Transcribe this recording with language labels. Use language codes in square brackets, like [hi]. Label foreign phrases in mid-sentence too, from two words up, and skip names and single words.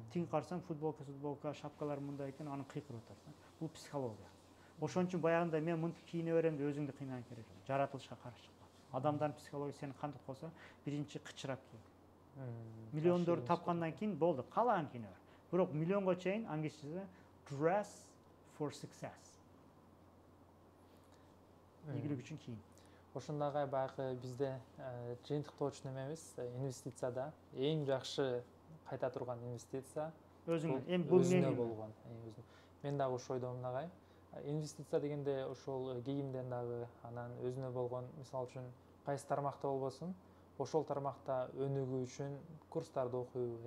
[ky] Тиги карасам футболка, шапкалар мындай экен, аны кыйкырып атат. Бул психология. Ошон үчүн баягында мен мынтип кийине берем деп өзүңдү кыйнаган керек жок. Жаратылышка каршы чыкпа. Адамдардын психологиясы сени кантип колсо, биринчи кычырап кий. Миллиондорду тапкандан кийин болду, каалаган кийине бер. Бирок миллионго чейин англисчеде [en] dress for success. [ky] Ийгилик үчүн кийин. Ошондагы баягы бизде жыйынтыктоочу немебиз, инвестицияда эң жакшы кайта турган инвестиция Өзүңө, бул өзүнө болгон. Мен дагы ошол ойдомун агай. Инвестиция дегенде ошол кийимден дагы, анан өзүнө болгон, мисалы үчүн кайсы тармакта болбосун, ошол тармакта өнүгүү үчүн курстарды окуйбу,